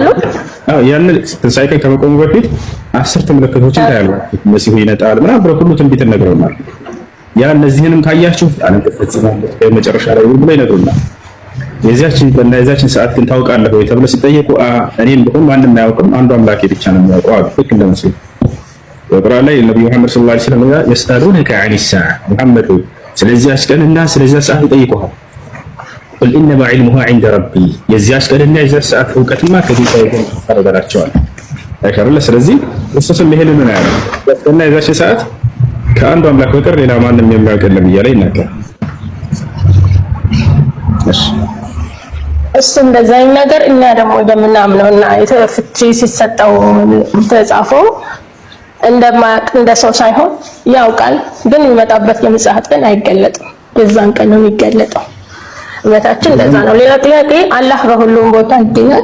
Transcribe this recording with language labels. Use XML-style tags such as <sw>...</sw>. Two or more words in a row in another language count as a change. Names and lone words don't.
<am>ያን ትንሣኤ ቀን ከመቆሙ በፊት 10 ምልክቶችን ታያሉ። መሲሁ ይመጣል ምናምን ሁሉ ትንቢት ነግረውናል። ያ እነዚህንም ካያችሁ ዓለም ትፈጽማለች በመጨረሻ ላይ ብለው ይነግሩናል። የዚያችን ሰዓት ግን ታውቃለህ ወይ ተብለው ሲጠየቁ እኔም ቢሆን ማንም አያውቅም አንዱ አምላክ ብቻ ነው የሚያውቀው አሉ። ልክ እንደ ሙስሊም በቁርአን ላይ ነብዩ መሐመድ</am> <ar>صلى الله عليه وسلم يسألونك عن الساعة</ar> <am>محمد ስለዚያች ቀንና ስለዚያ ሰዓት ይጠይቁሃል።</am> <ar>قل انما علمها عند ربي</ar> <am>የዚያች ቀንና የዚያች ሰዓት ዕውቀትማ ከጌታዬ ዘንድ ተረጋግጧል አይከርለ። ስለዚህ እሱም ይሄንን ነው ያለው። በቀንና የዚያች ሰዓት ከአንዱ አምላክ በቀር ሌላ ማንም የሚያውቅ የለም እያለ ይናገራል። እሱ እንደዛ ነገር እኛ ደግሞ እንደምናምነውና ፍቺ ሲሰጠው ተጻፈው እንደማያውቅ እንደ ሰው ሳይሆን ያውቃል። ግን የሚመጣበት የምጽአት ቀን አይገለጥም። የዛን ቀን ነው የሚገለጠው። እምነታችን እንደዛ ነው። ሌላ ጥያቄ አላህ በሁሉም ቦታ ይገኛል።</am>